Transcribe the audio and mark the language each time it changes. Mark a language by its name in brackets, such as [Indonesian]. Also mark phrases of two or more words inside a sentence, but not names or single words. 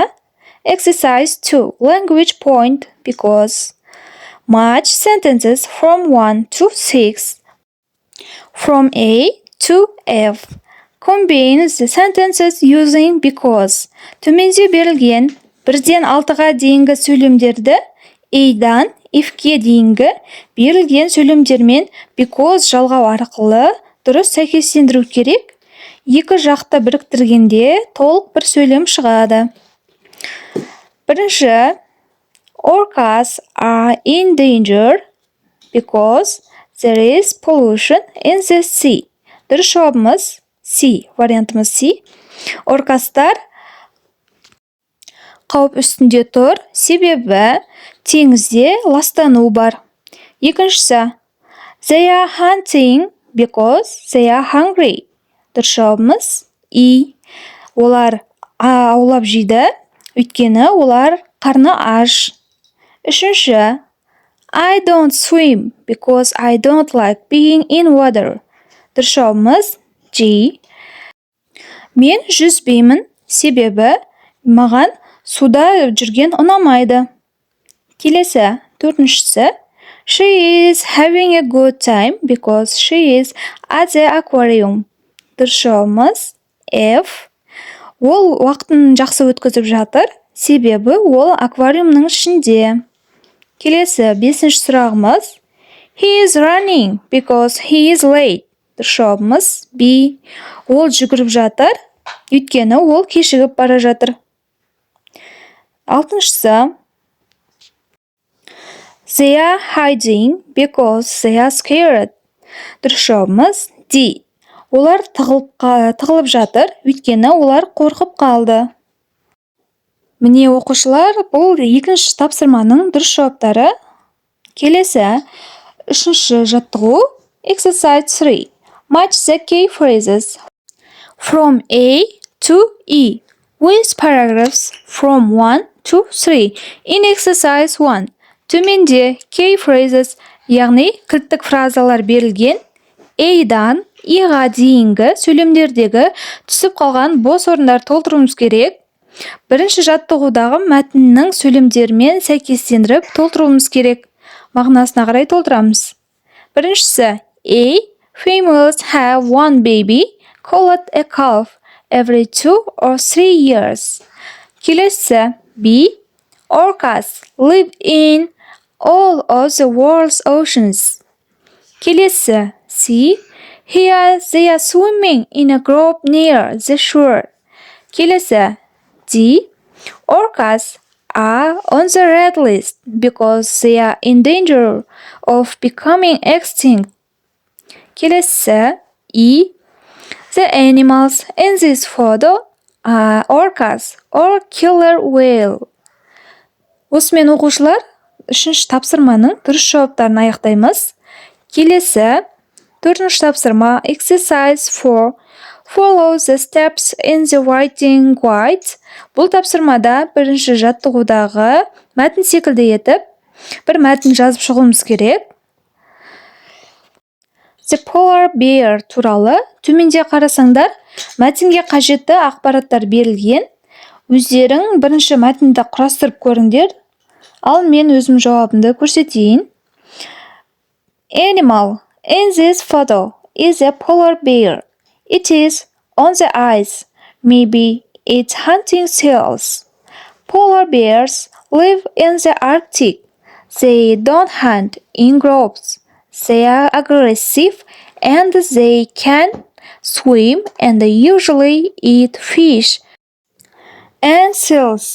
[English] Exercise 2. Language point because. Match sentences from 1 to 6. From A to F. Combine the sentences using because. [Kazakh] Төменде берілген 1-ден 6-ға дейінгі сөйлемдерді A-дан F-ке дейінгі берілген сөйлемдермен because жалғау арқылы дұрыс сәйкестендіру керек. Екі жақты біріктіргенде толық бір сөйлем шығады. Бірінші, [English] orcas are in danger because there is pollution in the sea. [Kazakh] Дұрыс жауабымыз C, вариантымыз C. Оркастар қауіп үстінде тұр, себебі теңізде ластану бар. Екіншісі, [English] they are hunting because they are hungry. [Kazakh] Дұрыс жауабымыз E. Олар аулап жейді, өйткені олар қарны аш. Үшінші, [English] I don't swim because I don't like being in water. [Kazakh] Дұрыс жауабымыз G. Мен жүзбеймін, себебі маған суда жүрген ұнамайды. Келесі, төртіншісі, [English] she is having a good time because she is at the aquarium. [Kazakh] Дұрыс жауабымыз F. Ол уақытын жақсы өткізіп жатыр, себебі ол аквариумның ішінде. Келесі, бесінші сұрағымыз. [English] He is running because he is late. [Kazakh] Дұрыс жауабымыз B. Ол жүгіріп жатыр, өйткені ол кешігіп бара жатыр. Алтыншысы. [English] They are hiding because they are scared. [Kazakh] Дұрыс жауабымыз D. Олар тығылып жатыр, өйткені олар қорқып қалды. Міне оқушылар, бұл екінші тапсырманың дұрыс жауаптары. Келесі, үшінші жаттығу. [English] Exercise 3. Match the key phrases from A to E with paragraphs from 1 to 3 in exercise 1. [Kazakh] Төменде [English] key phrases, [Kazakh] яғни кілттік фразалар берілген. A-дан E-ға дейінгі сөйлемдердегі түсіп қалған бос орындар толтыруымыз керек. Бірінші жаттығудағы мәтіннің сөйлемдерімен сәйкестендіріп толтыруымыз керек. Мағынасына қарай толтырамыз. Біріншісі, A. [English] Females have one baby called a calf every 2 or 3 years. [Kazakh] Келесі, B. [English] Orcas live in all of the world's oceans. [Kazakh] Келесі, C. [English] Here they are swimming in a grove near the shore. [Kazakh] Келесі, D. [English] Orcas are on the red list because they are in danger of becoming extinct. [Kazakh] Келесі, E. [English] The animals in this photo are orcas or killer whale. [Kazakh] Осымен оқушылар, үшінші тапсырманың дұрыс жауаптарын аяқтаймыз. Келесі, төртінші тапсырма. [English] Exercise 4. Follow the steps in the writing guide. [Kazakh] Бұл тапсырмада бірінші жаттығудағы мәтін секілді етіп, бір мәтін жазып шығуымыз керек. [English] The polar bear [Kazakh] туралы төменде қарасаңдар, мәтінге қажетті ақпараттар берілген. Өздерің бірінші мәтінді құрастырып көріңдер. Ал мен өзім жауабымды көрсетейін. [English] Animal in this photo is a polar bear. It is on the ice. Maybe it's hunting seals. Polar bears live in the Arctic. They don't hunt in groves. They are aggressive and they can swim and usually eat fish and seals.